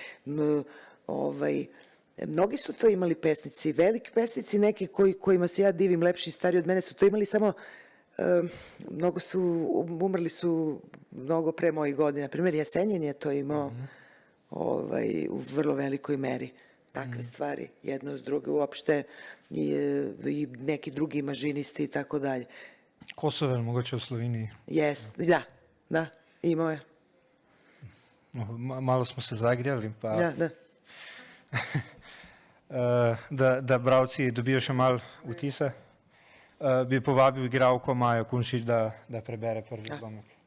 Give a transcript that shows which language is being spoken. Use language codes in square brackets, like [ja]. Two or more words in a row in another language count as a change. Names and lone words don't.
[sr] Mnogi su to imali pesnici, veliki pesnici, neki kojima se ja divim, lepši i stari od mene, su to imali, samo umrli su mnogo pre mojih godina. Primjer, Jesenjin je to imao u vrlo velikoj meri. Takve stvari, jedno s druge, uopšte i neki drugi imažinisti i tako dalje. [sl] Kosovel, mogoče v Sloveniji. [sr] Da, imao je. Malo smo se zagrijali, pa Da. [sl] da bralci dobijo še malo vtise. Bi povabil igralko Majo Kunšič, da prebere prvi odlomek.